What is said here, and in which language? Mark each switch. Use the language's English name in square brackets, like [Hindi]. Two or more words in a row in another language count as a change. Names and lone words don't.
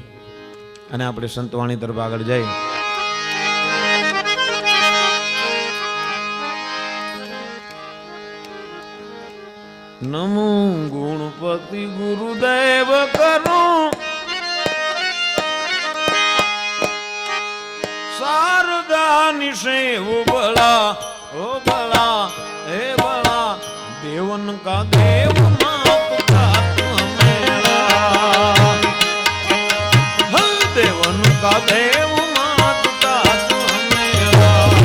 [Gujarati] અને આપણે સંતવાણી તરફ આગળ જઈએ. નમો ગુણપતિ ગુરુદેવ કરું શારદાની સેવ બળા, ઓ બળા હે બળા, [Hindi] देवन का देव मात तात मेरा, देवन का देव मात तात मेरा.